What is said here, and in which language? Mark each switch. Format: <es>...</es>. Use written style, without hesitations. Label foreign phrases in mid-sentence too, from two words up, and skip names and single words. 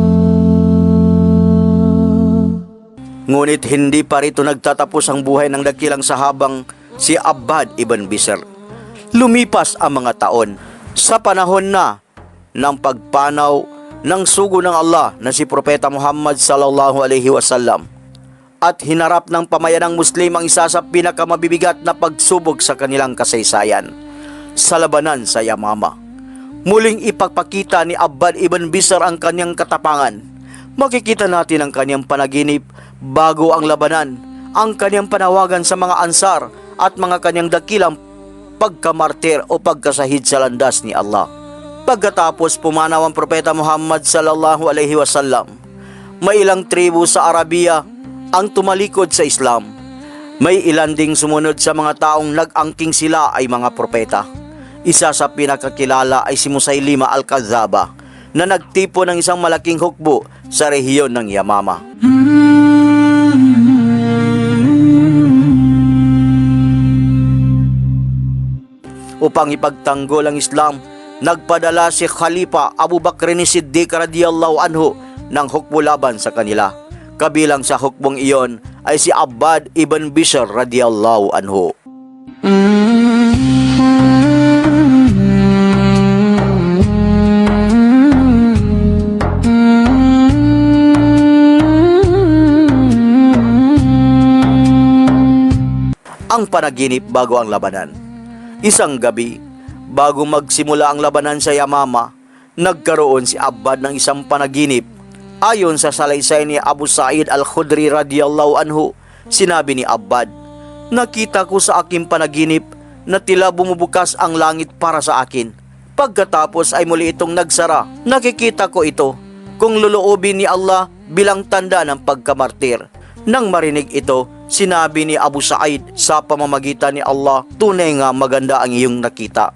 <tl>Ngunit hindi pa rito nagtatapos ang buhay ng dakilang sahabang si Abbad ibn Bishr. Lumipas ang mga taon sa panahon na ng pagpanaw ng sugo ng Allah na si Propeta Muhammad</tl> <ar>صلى الله عليه وسلم,</ar> <tl>at hinarap ng pamayanang Muslim ang isa sa pinakamabibigat na pagsubok sa kanilang kasaysayan, sa labanan sa Yamama. Muling ipagpakita ni Abbad ibn Bishr ang kanyang katapangan. Makikita natin ang kanyang panaginip bago ang labanan, ang kanyang panawagan sa mga Ansar at mga kanyang dakilang pagkamartir o pagkasahid sa landas ni Allah. Pagkatapos pumanaw ang Propeta Muhammad</tl> <ar>صلى الله عليه وسلم,</ar> <tl>may ilang tribu sa Arabia ang tumalikod sa Islam. May ilan ding sumunod sa mga taong nag-angking sila ay mga propeta. Isa sa pinakakilala ay si Musaylima al-Kadzaba, na nagtipo ng isang malaking hukbo sa rehiyon ng Yamama. Upang ipagtanggol ang Islam, nagpadala si Khalifa Abu Bakr Siddiq</tl> <ar>رضي الله عنه</ar> <tl>ng hukbo laban sa kanila. Kabilang sa hukbong iyon ay si Abbad ibn Bishr</tl> <ar>رضي الله عنه.</ar> <tl>Ang panaginip bago ang labanan. Isang gabi, bago magsimula ang labanan sa Yamama, nagkaroon si Abbad ng isang panaginip. Ayon sa salaysay ni Abu Sa'id al-Khudri</tl> <ar>رضي الله عنه,</ar> <tl>sinabi ni Abbad, "Nakita ko sa aking panaginip na tila bumubukas ang langit para sa akin. Pagkatapos ay muli itong nagsara. Nakikita ko ito kung luluobin ni Allah bilang tanda ng pagkamartir." Nang marinig ito, sinabi ni Abu Sa'id, "Sa pamamagitan ni Allah, tunay nga maganda ang iyong nakita."</tl>